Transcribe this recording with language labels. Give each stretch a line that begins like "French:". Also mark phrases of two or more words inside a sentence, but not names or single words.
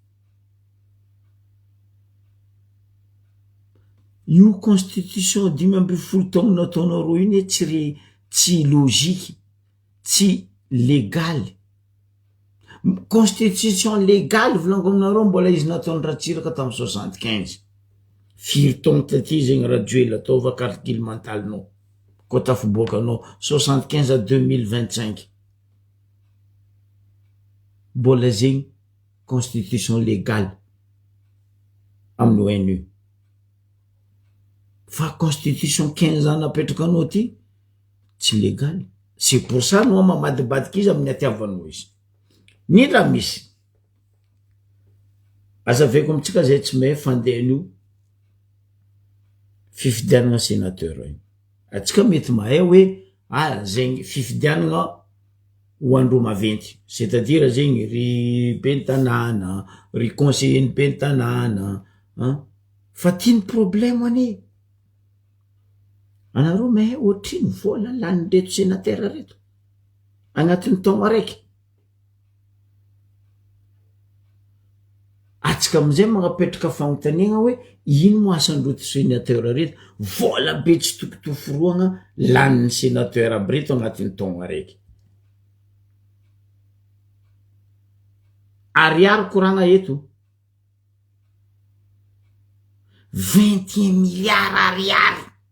Malagasy: io constitution 2010 taogno nataonareo iny tsy logique tsy légal
French: constitution légal
Malagasy: volango aminareo mbola izy nataony ratsiraka tamy 75 firy taogno taty zegny rajoela ataova calcul mentalinao koa tafiboakanao 75 à 2025 mbola zegny
French: constitution légale
Malagasy: amin'ny ONU fa constitution 15 ans napetraka anao ty tsy légal
French: c'est pour ça
Malagasy: anao mamadibadiky izy amin'ny atiavanao izy nindra misy azaveko amitsika zay tsy mahay fandehan'io fifidianana sénateur igny atsika mety mahay hoe zegny fifidianana ho andro maventy
French: c'est-à-dire
Malagasy: zegny ry bentanana ry conseiller ny bentanana fa tiany problème ane anareo mahay ohatriny vola lany reto sénateur reto agnatin'ny taogno araiky atsika amizay magnapetraka fagnontaniagna hoe ino mo asandroto sénateur reto vola be tsy tokotoforoagna laniny sénateur aby reto agnatin'ny taogno araiky ariary koragna eto 21 milliards ariary.